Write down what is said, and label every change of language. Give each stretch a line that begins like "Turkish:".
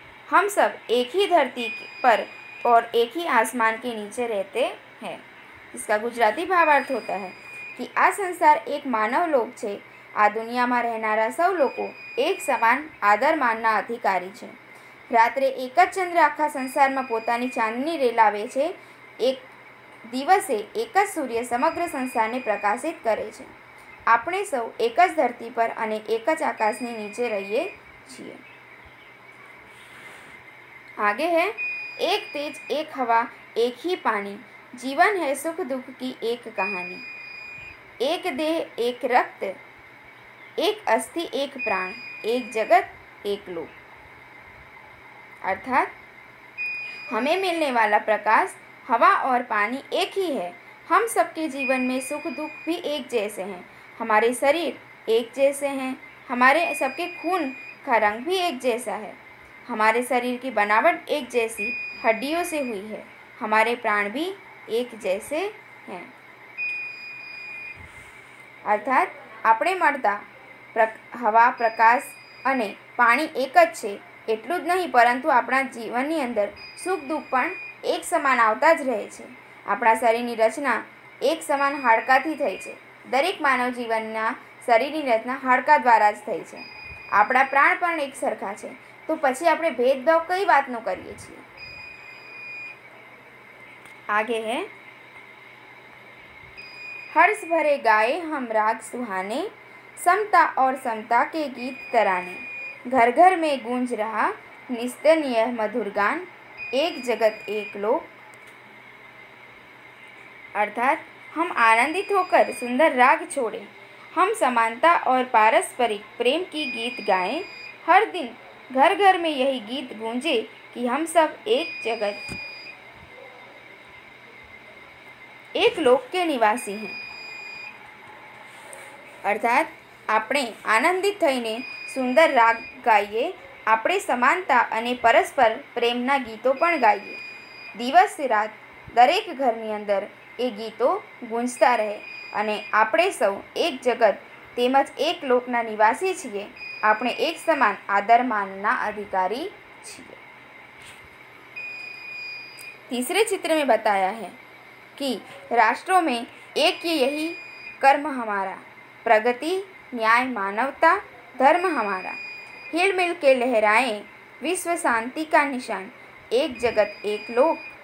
Hindi: हम सब एक ही धरती पर और एक ही आसमान के नीचे रहते हैं। इसका गुजराती भावार्थ होता है कि
Gujarati: आ संसार एक मानव लोक छे। आ दुनियाમાં રહેનારા સૌ લોકો એક સમાન આદર માનના અધિકારી છે। રાત્રે એક જ ચંદ્ર આખા સંસારમાં પોતાની ચાંદની રેલાવે છે। એક દિવસે એક જ સૂર્ય સમગ્ર સંસારને પ્રકાશિત કરે છે। આપણે સૌ એક જ ધરતી પર અને એક જ આકાશની નીચે રહીએ છીએ।
Hindi: आगे है, एक तेज एक हवा एक ही पानी, जीवन है सुख दुख की एक कहानी। एक देह एक रक्त एक अस्थि एक प्राण, एक जगत एक लोक। अर्थात हमें मिलने वाला प्रकाश, हवा और पानी एक ही है। हम सबके जीवन में सुख दुख भी एक जैसे हैं। हमारे शरीर एक जैसे हैं। हमारे सबके खून का रंग भी एक जैसा है। हमारे शरीर की बनावट एक जैसी हड्डियों से हुई है। हमारे प्राण भी एक जैसे हैं।
Gujarati: अर्थात આપણે મળતા હવા, પ્રકાશ અને પાણી એક જ છે એટલું જ નહીં, પરંતુ આપણા જીવનની અંદર સુખ દુઃખ પણ એક સમાન આવતા જ રહે છે। આપણા શરીરની રચના એક સમાન હાડકાથી થઈ છે। દરેક માનવ જીવનના શરીરની રચના હાડકા દ્વારા જ થઈ છે। આપણા પ્રાણ પણ એક સરખા છે। તો પછી આપણે ભેદભાવ કઈ વાતનો કરીએ છીએ?
Hindi: आगे है, हर्ष भरे गाए हम राग सुहाने, समता और समता के गीत तराने। घर घर में गूंज रहा निस्तर यह मधुर गान, एक जगत एक लोक। अर्थात हम आनंदित होकर सुंदर राग छोड़ें, हम समानता और पारस्परिक प्रेम की गीत गाएं। हर दिन घर घर में यही गीत गूंजे कि हम सब एक जगत एक लोक के निवासी हैं।
Gujarati: अर्थात આપણે આનંદિત થઈને સુંદર રાગ ગાઈએ, આપણે સમાનતા અને પરસ્પર પ્રેમના ગીતો પણ ગાઈએ। દિવસ રાત દરેક ઘરની અંદર એ ગીતો ગૂંજતા રહે અને આપણે સૌ એક જગત તેમજ એક લોકના નિવાસી છીએ। આપણે એક સમાન આદર માનના अधिकारी છીએ।
Hindi: तीसरे चित्र में बताया है कि राष्ट्रों में एक ही यही कर्म हमारा, प्रगति न्याय मानवता धर्म हमारा। हिल मिल के लहराएं विश्व शांति का निशान, एक जगत एक लोक।